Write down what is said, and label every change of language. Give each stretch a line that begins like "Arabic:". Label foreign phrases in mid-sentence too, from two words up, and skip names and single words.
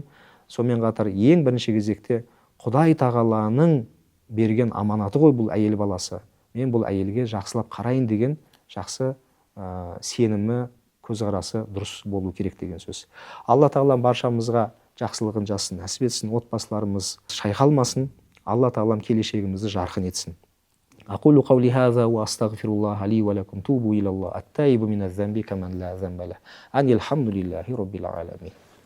Kazakh: Сонымен қатар ең бірінші кезекте Құдай тағаланың берген аманаты ғой бұл әйел баласы. Мен бұл әйелге жақсылап қарайын деген жақсы сенімі, көзқарасы дұрыс болу керек деген сөз. Алла тағала баршамызға жақсылығын жассын, нәсіп етсін, отбасыларымыз шайқалмасын, Алла тағалам келешегімізді жарқын етсін.
Arabic: أقول قولي هذا وأستغفر الله لي ولكم توبوا إلى الله التائب من الذنب كمن لا ذنب له أن الحمد لله رب العالمين.